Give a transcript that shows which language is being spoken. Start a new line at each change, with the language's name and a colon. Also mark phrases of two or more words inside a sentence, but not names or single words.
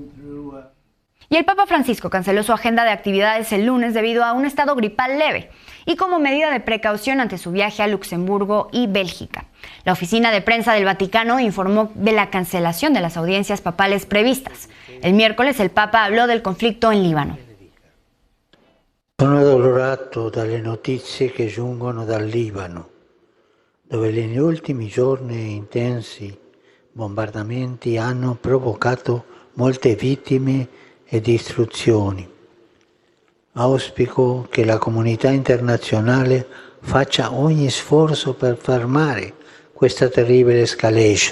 Spanish: Y el Papa Francisco canceló su agenda de actividades el lunes debido a un estado gripal leve y como medida de precaución ante su viaje a Luxemburgo y Bélgica. La oficina de prensa del Vaticano informó de la cancelación de las audiencias papales previstas. El miércoles el Papa habló del conflicto en Líbano.
Italian: Sono addolorato dalle notizie che giungono dal Libano, dove negli ultimi giorni intensi bombardamenti hanno provocato molte vittime e distruzioni. Auspico che la comunità internazionale faccia ogni sforzo per fermare questa terribile escalation.